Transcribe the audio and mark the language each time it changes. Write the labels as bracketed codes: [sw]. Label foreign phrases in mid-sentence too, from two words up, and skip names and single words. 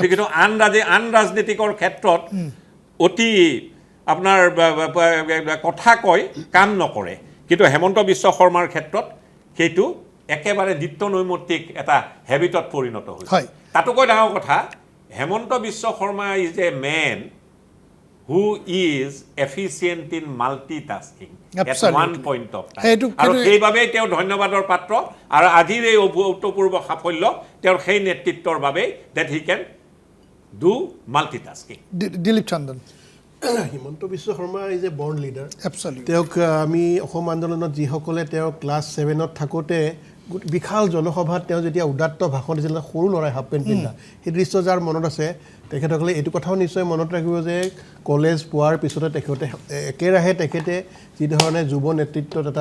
[as] কিন্তু আন ৰাজনীতিকৰ ক্ষেত্ৰত অতি আপোনাৰ কথা কয় কাম নকৰে কিন্তু হেমন্ত বিশ্ব শৰ্মাৰ ক্ষেত্ৰত সেইটো একেবাৰে নিত্য নৈমিত্তিক এটা হেবিটত পৰিণত হৈছে তাতোকৈ ডাঙৰ কথা হেমন্ত বিশ্ব শৰ্মা [en] is a man who is efficient in multitasking at one point of time [as] আৰু সেইবাবে তেওঁ ধন্যবাদৰ পাত্ৰ আৰু আজিৰ এই অভূতপূৰ্ব সাফল্য তেওঁৰ সেই নেতৃত্বৰ বাবে [en] that he can do multitasking [as] দিলীপ চন্দন হিমন্ত বিশ্ব শৰ্মা [en] is a born leader [as] তেওঁক আমি অসম আন্দোলনত যিসকলে তেওঁ ক্লাছ 7ত থাকোঁতে বিশাল জনসভাত তেওঁ যেতিয়া উদাত্ত ভাষণ দিছিল সৰু ল'ৰাই [en] half pant [as] পিন্ধা সেই দৃশ্য যাৰ মনত আছে তেখেতসকলে এইটো কথাও নিশ্চয় মনত ৰাখিব যে কলেজ পোৱাৰ পিছতে একেৰাহে তেখেতে যিধৰণে যুৱ নেতৃত্বত